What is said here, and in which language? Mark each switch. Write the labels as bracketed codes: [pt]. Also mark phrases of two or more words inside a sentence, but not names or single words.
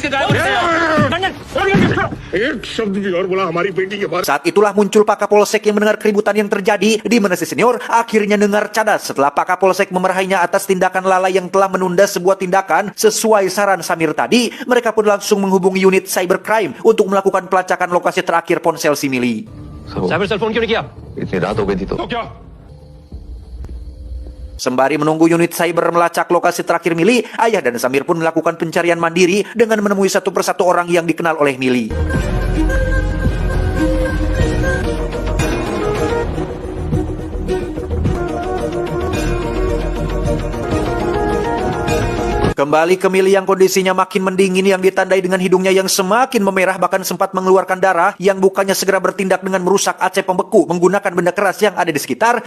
[id] Saat itulah muncul Pak Kapolsek yang mendengar keributan yang terjadi, di mana si senior akhirnya dengar cadas setelah Pak Kapolsek memarahinya atas tindakan lalai yang telah menunda sebuah tindakan sesuai saran Samir tadi. Mereka pun langsung menghubungi unit cybercrime untuk melakukan pelacakan lokasi terakhir ponsel si Mili. [en] cyber cell [hi] फोन क्यों नहीं किया? इतनी रात हो गई थी तो क्या? [id] Sembari menunggu unit cyber melacak lokasi terakhir Mili, ayah dan Samir pun melakukan pencarian mandiri dengan menemui satu persatu orang yang dikenal oleh Mili. Kembali ke Mili yang kondisinya makin mendingin, yang ditandai dengan hidungnya yang semakin memerah, bahkan sempat mengeluarkan darah, yang bukannya segera bertindak dengan merusak AC pembeku menggunakan benda keras yang ada di sekitar.